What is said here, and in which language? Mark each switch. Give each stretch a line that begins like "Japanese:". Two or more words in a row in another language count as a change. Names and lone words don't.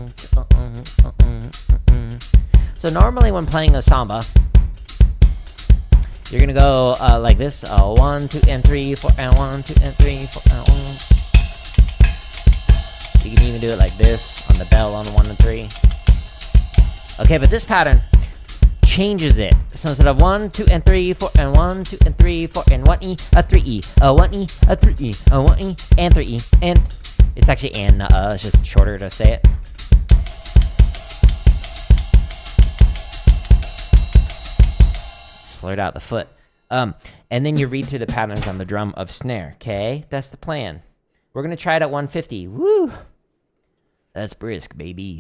English: So normally when playing a Samba, you're gonna go like this: 1, 2, and 3, 4, and 1, 2, and 3, 4, and 1. You can even do it like this on the bell on 1 and 3. Okay, but this pattern changes it. So instead of 1, 2, and 3, 4, and 1, 2, and 3, 4, and 1E, a 3E, a 1E, a 3E, a 1E, and 3E, and it's actually and, it's just shorter to say it. Slurred out the foot. And then you read through the patterns on the drum of snare, okay? That's the plan. We're going to try it at 150. Woo! That's brisk, baby.